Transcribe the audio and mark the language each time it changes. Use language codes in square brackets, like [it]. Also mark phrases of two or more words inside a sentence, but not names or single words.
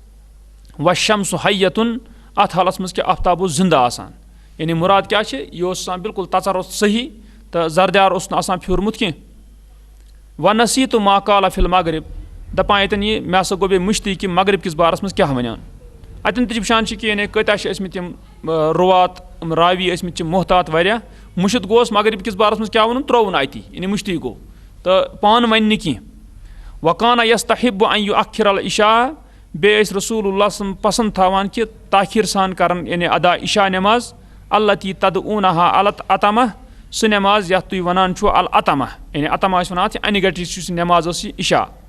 [ks] والشمس حیتُن اَتھ حالَس منٛز کہِ آفتاب اوس زِندٕ آسان یعنی مُراد کیٛاہ چھِ یہِ اوس آسان بِلکُل تَژر اوس صحیح تہٕ زردیار اوس نہٕ آسان پھیوٗرمُت کینٛہہ ونسیٖتُ [ar] ما قال فی المغرب [ks] دَپان ییٚتٮ۪ن یہِ مےٚ ہسا گوٚو بیٚیہِ مٔشتٕے کہِ مغرب کِس بارس منٛز کیٛاہ وَنان اَتٮ۪ن تہِ چھِ وٕچھان چھِ کہِ یعنی کۭتیاہ چھِ ٲسۍمٕتۍ یِم رُوات یِم راوی ٲسۍمٕتۍ چھِ محتات واریاہ مُشِد گوٚوس مغرب کِس بارس منٛز کیٛاہ ووٚنُن ترٛووُن اَتی یعنی مٔشتٕے گوٚو تہٕ پانہٕ وَنہِ نہٕ کینٛہہ وکانا [ar] یستحب ان یؤخر العشاء [ks] بیٚیہِ ٲسۍ رسول اللہ صلی پسنٛد تھاوان کہِ تاخیٖر سان کَران یعنی ادا عشاء نٮ۪ماز [ar] التی تدعونہا العتمہ [ks] سُہ نٮ۪ماز یَتھ تُہۍ وَنان چھُو العتمہ یعنی عتمہ ٲسۍ وَنان اَتھ یہِ اَنہِ گَٹِچ یُس نٮ۪ماز ٲس یہِ عشاء